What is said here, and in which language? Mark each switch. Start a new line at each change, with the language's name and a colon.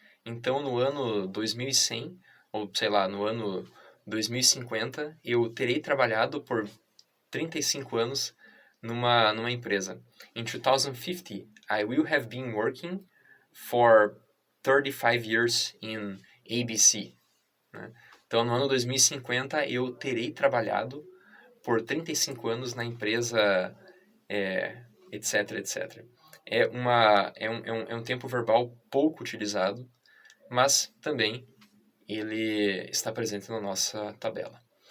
Portuguese: Então, no ano 2100, ou sei lá, no ano 2050, eu terei trabalhado por 35 anos numa empresa.
English: In 2050, I will have been working for 35 years in ABC.
Portuguese: Né? Então, no ano 2050, eu terei trabalhado por 35 anos na empresa, etc, etc. É um tempo verbal pouco utilizado, mas também ele está presente na nossa tabela.